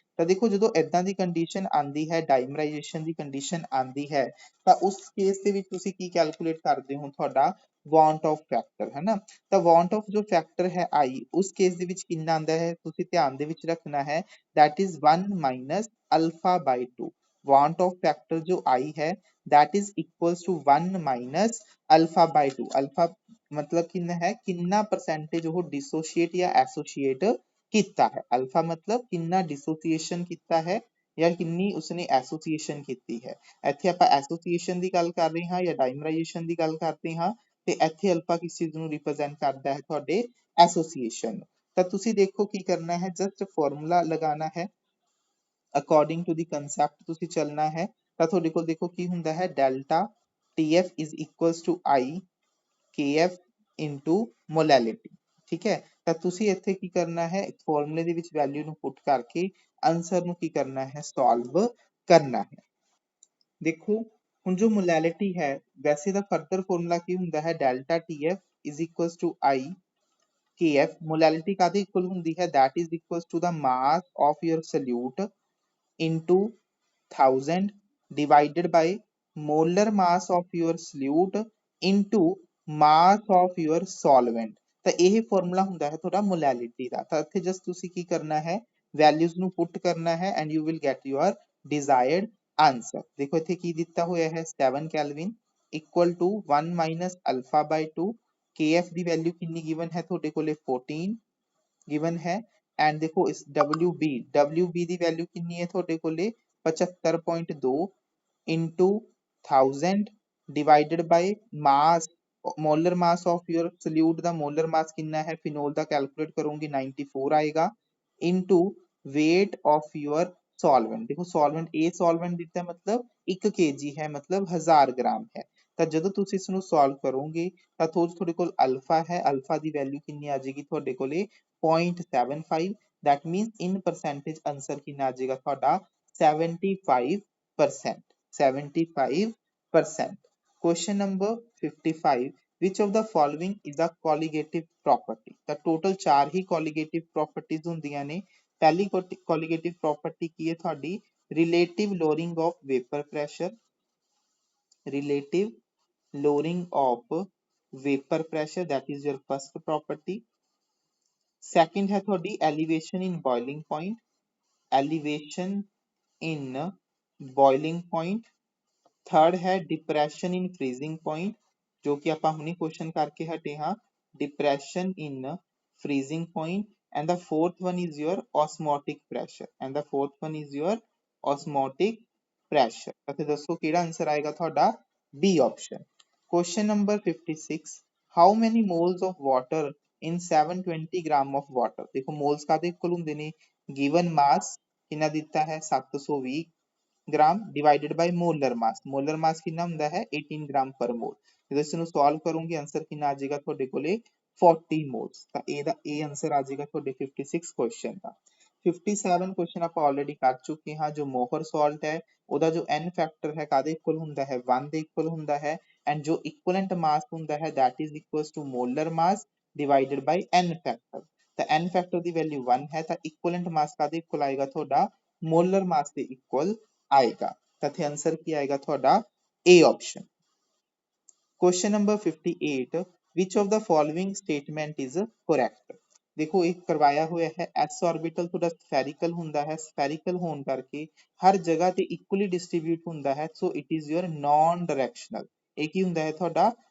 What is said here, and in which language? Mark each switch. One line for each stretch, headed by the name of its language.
Punjabi: ਤਾਂ ਦੇਖੋ ਜਦੋਂ ਏਦਾਂ ਦੀ ਕੰਡੀਸ਼ਨ ਆਂਦੀ ਹੈ, ਡਾਈਮਰਾਈਜੇਸ਼ਨ ਦੀ ਕੰਡੀਸ਼ਨ ਆਂਦੀ ਹੈ, ਤਾਂ ਉਸ ਕੇਸ ਦੇ ਵਿੱਚ ਤੁਸੀਂ ਕੀ ਕੈਲਕੂਲੇਟ ਕਰਦੇ ਹੋ, ਤੁਹਾਡਾ want of factor ਹੈ ਨਾ। ਤਾਂ want of ਜੋ ਫੈਕਟਰ ਹੈ I, ਉਸ ਕੇਸ ਦੇ ਵਿੱਚ ਕਿੰਨਾ ਆਂਦਾ ਹੈ, ਤੁਸੀਂ ਧਿਆਨ ਦੇ ਵਿੱਚ ਰੱਖਣਾ ਹੈ,
English: that is 1 minus alpha by 2। want of factor ਜੋ I ਹੈ that is equals to 1 minus alpha by 2।
Punjabi: alpha ਮਤਲਬ ਕਿੰਨਾ ਹੈ, ਕਿੰਨਾ ਪਰਸੈਂਟੇਜ ਉਹ dissociate ਜਾਂ associate ਕੀਤਾ ਹੈ। alpha ਮਤਲਬ ਕਿੰਨਾ dissociation ਕੀਤਾ ਹੈ ਜਾਂ ਕਿੰਨੀ ਉਸਨੇ ਐਸੋਸੀਏਸ਼ਨ ਕੀਤੀ ਹੈ। ਇੱਥੇ ਆਪਾਂ ਐਸੋਸੀਏਸ਼ਨ ਦੀ ਗੱਲ ਕਰ ਰਹੇ ਹਾਂ ਜਾਂ ਡਾਈਮਰਾਈਜੇਸ਼ਨ ਦੀ ਗੱਲ ਕਰਦੇ ਹਾਂ, ਤੇ ਇੱਥੇ ਅਲਫਾ ਕਿਸ ਚੀਜ਼ ਨੂੰ ਰਿਪਰੈਜ਼ੈਂਟ ਕਰਦਾ ਹੈ, ਤੁਹਾਡੇ ਐਸੋਸੀਏਸ਼ਨ। ਤਾਂ ਤੁਸੀਂ ਦੇਖੋ ਕੀ ਕਰਨਾ ਹੈ, ਜਸਟ ਫਾਰਮੂਲਾ ਲਗਾਉਣਾ ਹੈ, ਅਕੋਰਡਿੰਗ ਟੂ ਦੀ ਕੰਸੈਪਟ ਤੁਸੀਂ ਚੱਲਣਾ ਹੈ। ਤਾਂ ਤੁਹਾਡੇ ਕੋਲ ਦੇਖੋ ਕੀ ਹੁੰਦਾ ਹੈ,
English: Delta TF is equals to I KF into molality।
Punjabi: ਠੀਕ ਹੈ, ਤਾਂ ਤੁਸੀਂ ਇੱਥੇ ਕੀ ਕਰਨਾ ਹੈ, ਫਾਰਮੂਲੇ ਦੇ ਵਿੱਚ ਵੈਲਿਊ ਨੂੰ ਪੁੱਟ ਕਰਕੇ ਆਂਸਰ ਨੂੰ ਕੀ ਕਰਨਾ ਹੈ, ਸੋਲਵ ਕਰਨਾ ਹੈ। ਦੇਖੋ ਹੁਣ ਜੋ ਮੋਲੈਲਿਟੀ ਹੈ, ਵੈਸੇ ਦਾ ਫਰਦਰ ਫਾਰਮੂਲਾ ਕੀ ਹੁੰਦਾ ਹੈ, delta TF is equals to I KF। ਮੋਲੈਲਿਟੀ ਕਾਹਦੇ ਇਕੁਅਲ ਹੁੰਦੀ ਹੈ,
English: that is equals to the mass of your solute into 1000 divided by molar mass of your solute into mass of your solvent।
Punjabi: ਤਾਂ ਇਹ formula ਹੁੰਦਾ ਹੈ ਤੁਹਾਡਾ ਮੋਲੈਲਿਟੀ ਦਾ। ਤਾਂ ਇੱਥੇ ਜਸਟ ਤੁਸੀਂ ਕੀ ਕਰਨਾ ਹੈ, ਵੈਲਿਊਜ਼ ਨੂੰ ਪੁੱਟ ਕਰਨਾ ਹੈ
English: and you will get your desired
Punjabi: answer. ਦੇਖੋ ਇੱਥੇ ਕੀ ਦਿੱਤਾ ਹੋਇਆ ਹੈ,
English: 7 kelvin equal to 1 minus alpha by 2।
Punjabi: KF ਦੀ value ਕਿੰਨੀ ਗਿਵਨ ਹੈ ਤੁਹਾਡੇ ਕੋਲੇ, 14 ਗਿਵਨ ਹੈ।
English: And ਦੇਖੋ ਇਸ WB ਦੀ ਵੈਲਿਊ ਕਿੰਨੀ ਹੈ ਤੁਹਾਡੇ ਕੋਲੇ, 75.2 into 1000 divided by mass, molar mass of your solute ਦਾ molar mass ਕਿੰਨਾ ਹੈ ਫਿਨੋਲ ਦਾ, ਕੈਲਕੂਲੇਟ ਕਰੋਗੇ 94 ਆਏਗਾ, into weight of your solvent।
Punjabi: ਦੇਖੋ solvent, ਇਹ solvent ਦਿੱਤਾ ਮਤਲਬ 1 kg ਹੈ, ਮਤਲਬ 1000 ਗ੍ਰਾਮ ਹੈ। ਤਾਂ ਜਦੋਂ ਤੁਸੀਂ ਇਸ ਨੂੰ ਸੋਲਵ ਕਰੋਗੇ ਤਾਂ ਤੁਹਾਡੇ ਕੋਲ ਅਲਫਾ ਹੈ, ਅਲਫਾ ਦੀ ਵੈਲਿਊ ਕਿੰਨੀ ਆ ਜਾਏਗੀ ਤੁਹਾਡੇ ਕੋਲੇ 0.75।
English: that means in percentage
Punjabi: answer ਕਿੰਨਾ ਆ ਜਾਏਗਾ ਤੁਹਾਡਾ
English: 75%। 75%। Question number 55, which of the following is a colligative property।
Punjabi: ਤਾਂ ਟੋਟਲ 4 ਹੀ colligative properties ਹੁੰਦੀਆਂ ਨੇ।
English: ਪਹਿਲੀ colligative property
Punjabi: ਕੀ ਹੈ ਤੁਹਾਡੀ,
English: relative lowering of vapor pressure। relative lowering of vapor pressure, that is your first property। second ਹੈ ਤੁਹਾਡੀ elevation in boiling point। elevation in boiling point। Third ਹੈ depression in freezing point,
Punjabi: ਜੋ ਕਿ ਆਪਾਂ ਹੁਣੀ ਕੁਐਸਚਨ ਕਰਕੇ ਹਟੇ ਹਾਂ,
English: Depression in freezing point। and the fourth one is your osmotic pressure। and the fourth one is your osmotic pressure।
Punjabi: ਅਤੇ ਦੱਸੋ ਕਿਹੜਾ ਆਨਸਰ ਆਏਗਾ ਤੁਹਾਡਾ, B option।
English: question number 56, how many moles of water in 720 gram of water। ਦੇਖੋ moles ਕਾਦੇ equal ਹੁੰਦੇ ਨੇ, given mass ਕਿੰਨਾ ਦਿੱਤਾ ਹੈ 720 gram divided by molar mass.
Punjabi: ਮੋਲਰ ਮਾਸ ਕਿੰਨਾ ਹੁੰਦਾ ਹੈ 18 ਗ੍ਰਾਮ ਪਰ ਮੋਲ। ਜਦੋਂ ਇਸ ਨੂੰ ਸੋਲਵ ਕਰੋਗੇ ਆਂਸਰ ਕਿੰਨਾ ਆ ਜਾਏਗਾ ਤੁਹਾਡੇ ਕੋਲੇ 40 ਮੋਲਸ। ਤਾਂ ਇਹਦਾ ਇਹ ਆਂਸਰ ਆ ਜਾਏਗਾ ਤੁਹਾਡੇ 56 ਕੁਐਸਚਨ ਦਾ। 57 ਕੁਐਸਚਨ ਆਪਾਂ ਆਲਰੇਡੀ ਕਰ ਚੁੱਕੇ ਹਾਂ। ਜੋ ਮੋਹਰ ਸਾਲਟ ਹੈ ਉਹਦਾ ਜੋ n ਫੈਕਟਰ ਹੈ ਕਾਦੇ ਇਕੁਅਲ ਹੁੰਦਾ ਹੈ 1 ਦੇ ਇਕੁਅਲ ਹੁੰਦਾ ਹੈ।
English: And ਜੋ equivalent mass ਹੁੰਦਾ ਹੈ that is equals to molar mass divided by n factor.
Punjabi: ਤਾਂ n ਫੈਕਟਰ ਦੀ ਵੈਲਿਊ 1 ਹੈ, ਤਾਂ ਇਕੁਇਵਲੈਂਟ ਮਾਸ ਕਾਦੇ ਇਕੁਅਲ ਆਏਗਾ ਤੁਹਾਡਾ, ਮੋਲਰ ਮਾਸ ਦੇ ਇਕੁਅਲ ਆਏਗਾ। ਤਾਂ ਇੱਥੇ ਆਂਸਰ ਕੀ ਆਏਗਾ ਤੁਹਾਡਾ, A option।
English: question number 58, which of the following statement is correct।
Punjabi: ਦੇਖੋ ਇਹ ਕਰਵਾਇਆ ਹੋਇਆ ਹੈ, s orbital ਤੁਹਾਡਾ spherical ਹੁੰਦਾ ਹੈ, spherical ਹੋਣ ਕਰਕੇ ਹਰ ਜਗ੍ਹਾ ਤੇ equally distribute ਹੁੰਦਾ ਹੈ,
English: so it is your non directional।
Punjabi: ਇਹ ਕੀ ਹੁੰਦਾ ਹੈ ਤੁਹਾਡਾ